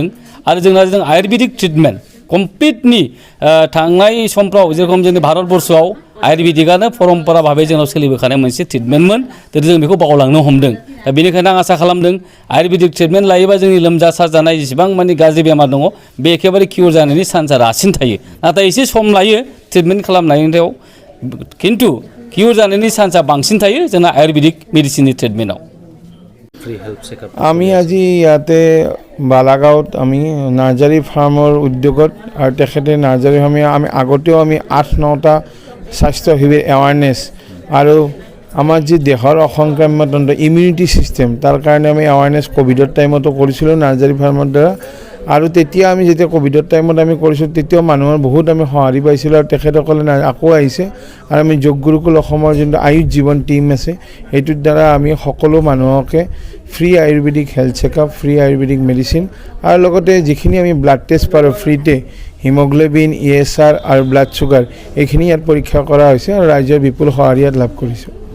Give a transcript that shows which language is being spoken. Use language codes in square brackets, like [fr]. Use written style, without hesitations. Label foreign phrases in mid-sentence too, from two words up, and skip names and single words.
[brx] आरो जों आयुर्वेदिक [en] treatment complete [brx] थांनाय समफ्राव जेरखम जोंनि भारतबर्षआव आयुर्वेदिकआनो परम्परा भाबै जोंनाव सोलिबोखानाय मोनसे ट्रिटमेन्टमोन जों बेखौ बावलांनो हमदों दा बेनिखायनो आं आसा खालामदों [en] Ayurvedic treatment [brx] लायोबा जोंनि लोमजा साजानाय जेसेबां माने गाज्रि बेमार दङ बे एखेबारे किउर जानायनि चान्सआ रासिन थायो नाथाय एसे सम लायो ट्रिटमेन्ट खालामनायाव खिन्थु किउर जानायनि चान्सआ बांसिन थायो जोंना [en] Ayurvedic medicine treatment [as] আমি আজি ইয়াতে বালাগাঁৱত আমি নাৰ্জাৰী ফাৰ্মৰ উদ্যোগত আৰু তেখেতে নাৰ্জাৰী ফাৰ্মে আমি আগতেও আমি 8-9টা স্বাস্থ্য শিবিৰ এৱাৰনেছ আৰু আমাৰ যি দেহৰ অসংক্ৰাম্য তন্ত্ৰ ইমিউনিটি ছিষ্টেম তাৰ কাৰণে আমি এৱাৰনেছ কোভিডৰ টাইমতো কৰিছিলোঁ নাৰ্জাৰী ফাৰ্মৰ দ্বাৰা আৰু তেতিয়া আমি যেতিয়া কোভিডৰ টাইমত আমি কৰিছোঁ তেতিয়াও মানুহৰ বহুত আমি সঁহাৰি পাইছিলোঁ আৰু তেখেতসকলে আকৌ আহিছে আৰু আমি যোগ গুৰুকুল অসমৰ যোনটো আয়ুষ জীৱন টীম আছে সেইটোৰ দ্বাৰা আমি সকলো মানুহকে [en] free Ayurvedic health checkup free Ayurvedic medicine [as] আৰু লগতে যিখিনি আমি [en] blood test [as] পাৰোঁ ফ্ৰীতে হিমোগ্লোবিন ESR আৰু [en] blood sugar [as] এইখিনি ইয়াত পৰীক্ষা কৰা হৈছে আৰু ৰাইজৰ বিপুল সঁহাৰি ইয়াত লাভ কৰিছোঁ